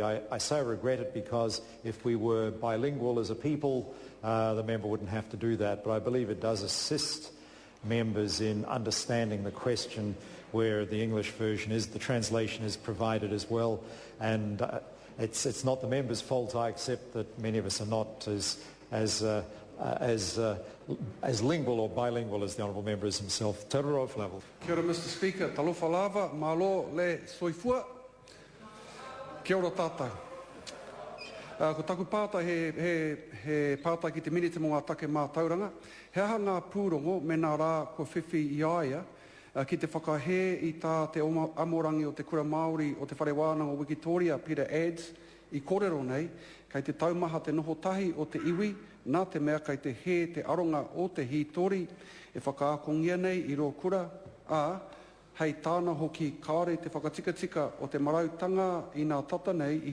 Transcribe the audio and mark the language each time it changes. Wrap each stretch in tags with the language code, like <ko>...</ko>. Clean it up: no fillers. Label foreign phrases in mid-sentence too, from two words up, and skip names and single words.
<en>I say I regret it because if we were bilingual as a people, the member wouldn't have to do that, but I believe it does assist members in understanding the question where the English version is, the translation is provided as well, and it's not the member's fault. I accept that many of us are not as lingual or bilingual as the Honourable Member is himself. Te Roro Flavel.</en> <mi>Kia ora,</mi> <en>Mr Speaker.</en> <sm>Talofa lava, malo le soifua.</sm> <mi>Kia ora tātai. Ko taku pātai he pātai ki te minite mō ngā take mā tauranga. He aha ngā pūrongo me nā rā ko whiwhi i aia ki te whakahe i tā te amorangi o te kura Māori o te whare wānanga o Victoria, Peter Ads, I kōrero nei, kei te taumaha te noho tahi o te iwi, nā te mea kei te he te aronga o te hītori, e whakaakongia nei I roa kura, hei tāna hoki kāre te whakatikatika o te marautanga I nā tata nei I</mi>